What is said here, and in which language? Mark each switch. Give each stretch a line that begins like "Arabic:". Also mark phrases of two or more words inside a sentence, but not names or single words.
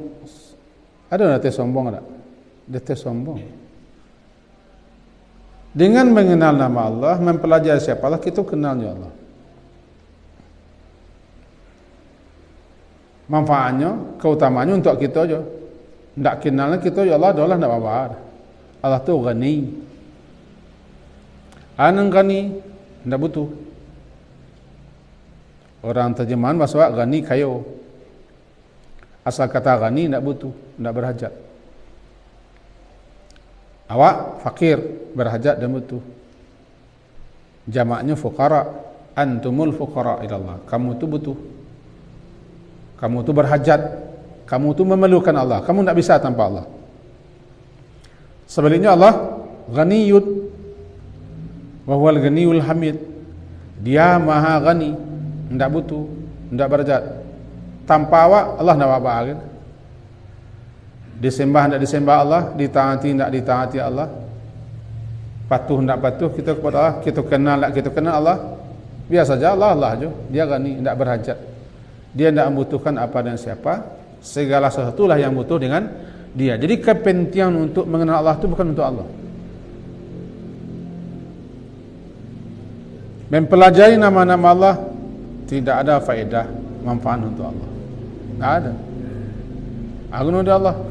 Malay: Ada nanti sombong tak? Dia sombong. Dengan mengenal nama Allah, mempelajari siapa Allah, kita kenalnya Allah. Manfaatnya, keutamaannya untuk kita aja. Tak kenalnya kita ya Allah, Allah tak apa-apa. Allah tu Ghani. Anang Ghani, tak butuh. Orang terjemahan bahasa Ghani kayo. Asal kata Ghani tak butuh, tak berhajat. Awak fakir, berhajat dan butuh. Jamaknya fuqara,
Arabic: أنتم الفقراء إلى الله.
Malay: Kamu tu butuh. Kamu tu berhajat. Kamu tu memerlukan Allah. Kamu tak bisa tanpa Allah. Sebaliknya Allah
Arabic: غني وهو الغني الحميد.
Malay: Dia Maha Ghani, tak butuh, tak berhajat. Tanpa awak Allah nak apa kan? Disembah tak disembah Allah, ditaati tak ditaati Allah, patuh tak patuh kita kepada Allah, kita kenal tak kita kenal Allah, biasa saja Allah je. Dia Ghani, tak berhajat. Dia tak membutuhkan apa dan siapa, segala sesuatulah yang butuh dengan dia. Jadi kepentingan untuk mengenal Allah itu bukan untuk Allah. Mempelajari nama-nama Allah Tidak ada faedah manfaat untuk Allah. Tidak ada. Aku nuduh Allah.